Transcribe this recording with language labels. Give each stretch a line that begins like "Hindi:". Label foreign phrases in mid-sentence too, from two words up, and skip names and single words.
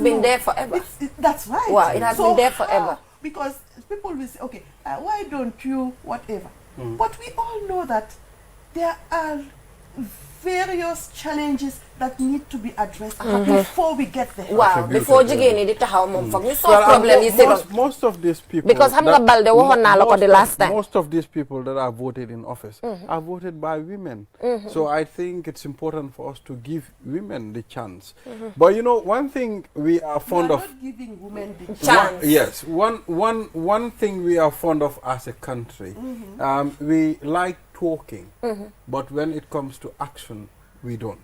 English: Been there forever. That's right. Wow, it has been there forever. Because people will say, okay, why don't you whatever? But we all know that there are various challenges that need to be addressed before we get there. Wow, before
Wolof: jigéen di taxaw mom fokk ñu
English: solve problem
Wolof: yi
English: most of these people,
Wolof: because xam nga Balde waxoon naa la ko
English: the last time, most of these people that are voted in office are voted by women. So I think it's important for us to give women the chance. But you know, one thing we are fond of, not giving women the chance. Yes, one thing we are fond of as a country, we like talking, but when it comes to action, we don't.